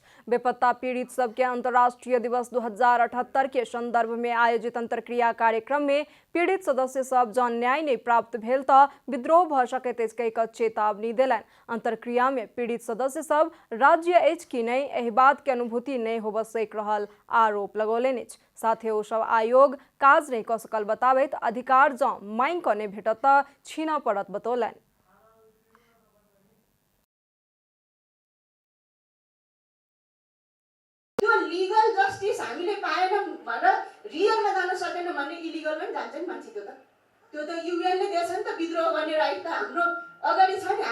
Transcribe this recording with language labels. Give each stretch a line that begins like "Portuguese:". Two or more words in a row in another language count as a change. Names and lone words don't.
Maithili: बेपत्ता पीड़ित सबके अंतर्राष्ट्रीय दिवस 2078 के संदर्भ में आयोजित अंतरक्रिया कार्यक्रम में पीड़ित सदस्य सब जन न्याय नहीं प्राप्त भेल तऽ विद्रोह भऽ सकैत अछि कहि कऽ चेतावनी देलनि। अंतरक्रिया में पीड़ित सदस्य सब राज्य अछि कि नहीं एहि बात के अनुभूति नहीं होबऽ सक रहल आरोप लगौलनि अछि। साथे ओ सब आयोग काज नहीं कऽ सकल बताबैत अधिकार जँ मांग कऽ नहीं भेटत तऽ छीना पड़त बतौलनि।
English: legal justice
Nepali: हामीले पाएनौं भनेर रियलमा जान सकेन भने इलिगलमा पनि जान्छ नि मान्छे। त्यो त युएनले दिएछ नि त विद्रोह गर्ने राइट त हाम्रो अगाडि छ नि।